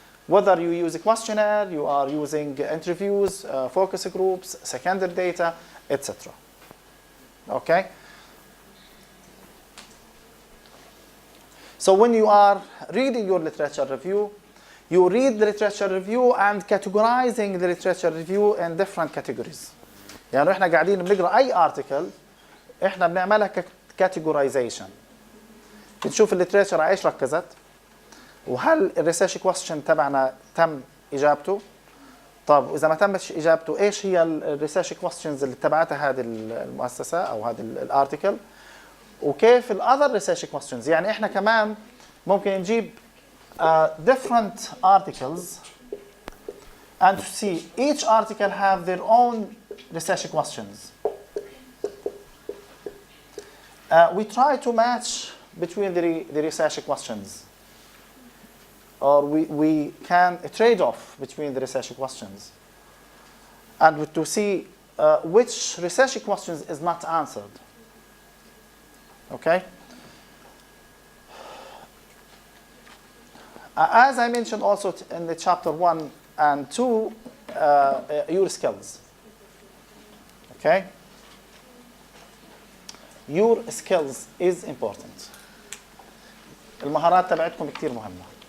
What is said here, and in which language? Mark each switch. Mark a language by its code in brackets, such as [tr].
[en] Whether you use a questionnaire, you are using interviews, focus groups, secondary data, etc. Okay? So when you are reading your literature review, you read the literature review and categorizing the literature review in different categories. [ar] يعني احنا قاعدين بنقرا اي article احنا بنعملها categorization. بنشوف الليتريتشر على ايش ركزت وهل الريسيرش كويستشن تبعنا تم اجابته. طب واذا ما تمش اجابته ايش هي الريسيرش كويستشنز اللي تبعتها هذه المؤسسه او هذا الارتكل وكيف الاذر ريسيرش كويستشنز. يعني احنا كمان ممكن نجيب [en] different articles and to see each article have their own research questions. We try to match between the research questions, or we can trade off between the research questions and to see which research questions is not answered. Okay? As I mentioned also in the chapter 1 and 2, your skills. Okay? Your skills is important. [ar] المهارات تبعتكم كتير مهمة.